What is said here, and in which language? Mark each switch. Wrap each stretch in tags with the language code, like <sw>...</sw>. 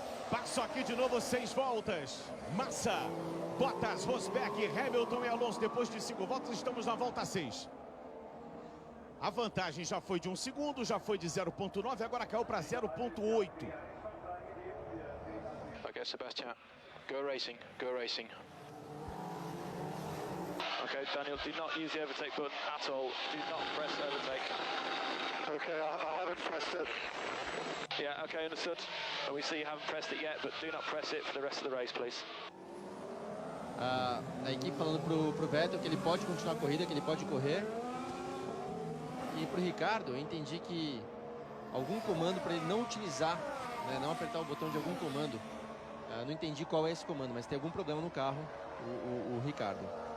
<pt>Passo aqui de novo, 6 voltas. Massa, Bottas, Rosberg, Hamilton e Alonso. Depois de 5 voltas, estamos na volta 6. A vantagem já foi de 1 segundo, já foi de 0,9, agora caiu para 0,8.</pt> <en>Okay, Sebastian, go racing, go racing. Okay, Daniel, do not use the overtake button at all. Do not press overtake. Okay, I haven't pressed it. Yeah, okay, understood. We see you haven't pressed it yet, but do not press it for the rest of the race, please.</en> <pt>A equipe falando pro Vettel que ele pode continuar a corrida, que ele pode correr. E pro Ricardo, eu entendi que algum comando para ele não utilizar, né, não apertar o botão de algum comando. Não entendi qual é esse comando, mas tem algum problema no carro, o Ricardo.</pt>